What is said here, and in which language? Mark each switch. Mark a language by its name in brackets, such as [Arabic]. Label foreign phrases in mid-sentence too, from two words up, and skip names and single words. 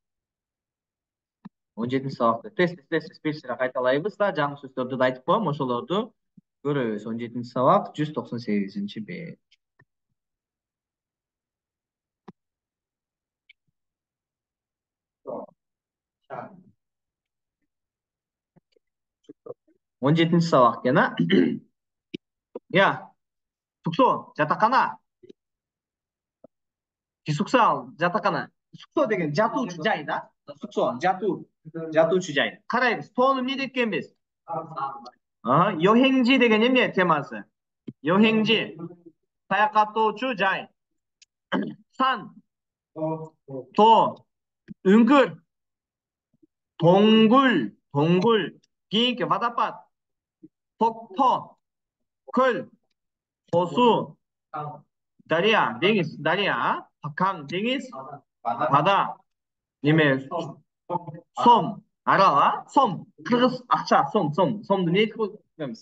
[Kyrgyz] 17 сабакта тест бир сыйра кайталайбыз да жаңы сөздөрдү да айтып коем, ошолорду көрөбүз. [Kazakh] 17 сабак 198 бет. Он жетінші сабақ екен, а? Я, [Korean] 숙소, жатақхана. [Kyrgyz] 기숙사, жатақхана. 숙소 деген жатуучу жай да. 숙소, жатуучу жай. қарайбыз. тоон эмне деп экенбиз? 여행지 деген эмне темасы? 여행지. саякаттоочу жай. [Korean] 산, 도, үңкүр, 동굴, [Kyrgyz] кийинки водопад, 폭포, көл, 호수, дария, деңиз, дария, 강, деңиз, 바다, неме, сом, арал, сом, кыргыз акча, сомду не айтып коебуз?